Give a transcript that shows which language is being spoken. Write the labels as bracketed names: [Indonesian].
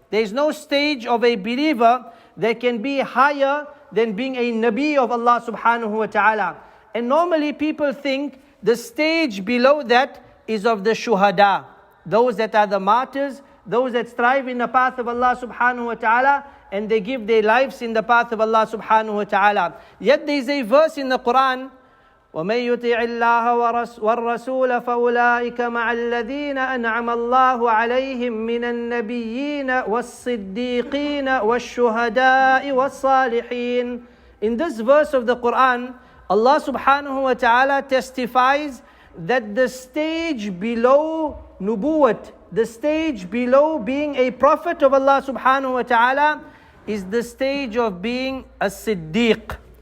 [English] There is no stage of a believer that can be higher than being a Nabi of Allah subhanahu wa ta'ala. And normally people think the stage below that is of the shuhada, those that are the martyrs, those that strive in the path of Allah subhanahu wa ta'ala, and they give their lives in the path of Allah subhanahu wa ta'ala. Yet there is a verse in the Quran, [Arabic] وَمَن يُطِعِ اللَّهَ وَالرَّسُولَ فَأُولَٰئِكَ مَعَ الَّذِينَ أَنْعَمَ اللَّهُ عَلَيْهِم مِّنَ النَّبِيِّينَ وَالصِّدِّيقِينَ وَالشُّهَدَاءِ وَالصَّالِحِينَ. [English] In this verse of the Quran, Allah subhanahu wa ta'ala testifies that the stage below nubuwwat, the stage below being a prophet of Allah subhanahu wa ta'ala, is the stage of being a siddiq.